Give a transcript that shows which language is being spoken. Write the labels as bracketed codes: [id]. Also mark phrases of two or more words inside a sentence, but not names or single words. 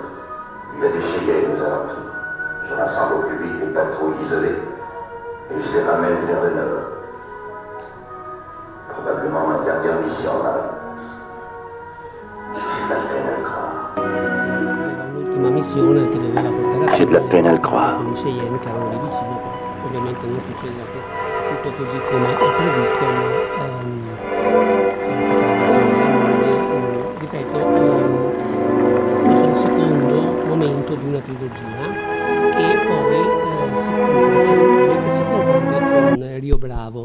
[fr] Il y a des Cheyennes aux alentours. Je rassemble au plus vite les patrouilles isolées et je les ramène vers le nord. Probablement ma dernière mission, Marie. J'ai de la peine à le croire. [it] L'ultima missione che doveva portare a [fr] J'ai de la peine à le croire. [it] con i Cheyenne che erano lì vicino, ovviamente non succede tutto così come è previsto, ma questa è la visione del mondo. Ripeto, questo è il secondo momento di una trilogia che poi si conclude con Rio Bravo.